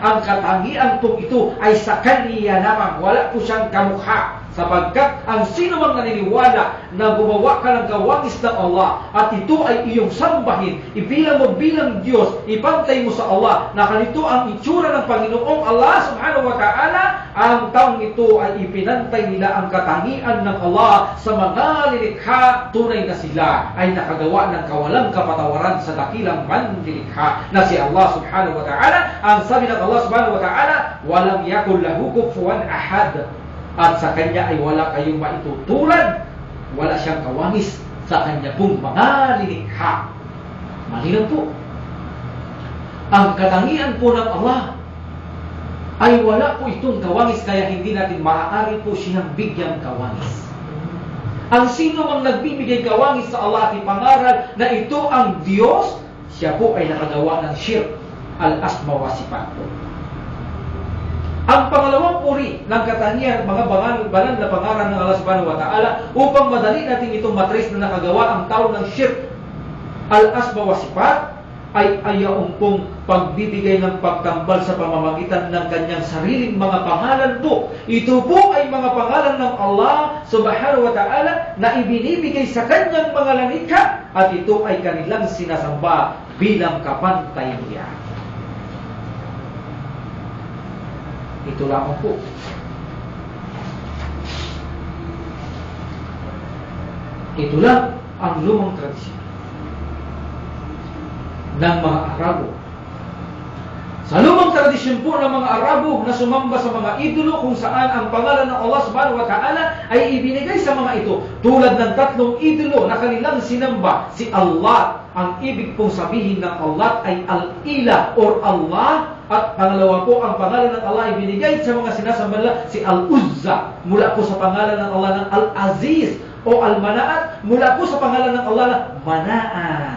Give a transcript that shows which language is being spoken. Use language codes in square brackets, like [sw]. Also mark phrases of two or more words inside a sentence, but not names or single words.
[tl] Ang katangian po ito ay sa kanya lamang, wala po siyang kamukha. Sapagkat ang sino mang naniniwala na gumawa ka ng kawangis ng Allah at ito ay iyong sambahin, ibilang mo bilang Diyos, ipantay mo sa Allah na ganito ang itsura ng Panginoong Allah [ar] سبحانه وتعالى, [tl] ang taong ito ay ipinantay nila ang katangian ng Allah sa mga lilikha. Tunay na sila ay nakagawa ng kawalang kapatawaran sa dakilang manlilikha na si Allah [ar] سبحانه وتعالى. [tl] Ang sabi ng Allah [ar] سبحانه وتعالى، ولم يكن له كفوا أحد. [tl] At sa kanya ay wala kayong maitutulad, wala siyang kawangis sa kanya pong mga lilikha. Malinaw po. Ang katangian po ng Allah ay wala po itong kawangis, kaya hindi natin maaari po siyang bigyang kawangis. Ang sino mang nagbibigay kawangis sa Allah at ipangaral na ito ang Diyos, siya po ay nakagawa ng shirk, [ar] الأسماء والصفات [tl] po. Ang pangalawang uri ng katangian, mga banal na pangalan ng Allah [ar] سبحانه وتعالى, [tl] upang madali natin itong matrace na nakagawa ang tao ng shirk, [ar] الأسماء والصفات, [tl] ay ayaong pong pagbibigay ng pagtambal sa pamamagitan ng kanyang sariling mga pangalan po. Ito po ay mga pangalan ng Allah [ar] سبحانه وتعالى [tl] na ibinibigay sa kanyang mga lalikha, at ito ay kanilang sinasamba bilang kapantay niya. Ito lamang po. Ito lang ang lumang tradisyon ng mga Arabo. Sa lumang tradisyon po ng mga Arabo na sumamba sa mga idolo kung saan ang pangalan ng Allah [ar] سبحانه وتعالى [tl] ay ibinigay sa mga ito, tulad ng 3 idolo na kanilang sinamba. Si Allah, ang ibig pong sabihin ng Allah ay Al-Ilah or Allah. At pangalawa po, ang pangalan ng Allah ay binigay sa mga sinasamba nila, si Al-Uzza, mula po sa pangalan ng Allah ng Al-Aziz o Al-Mana'at, mula po sa pangalan ng Allah na Mana'an.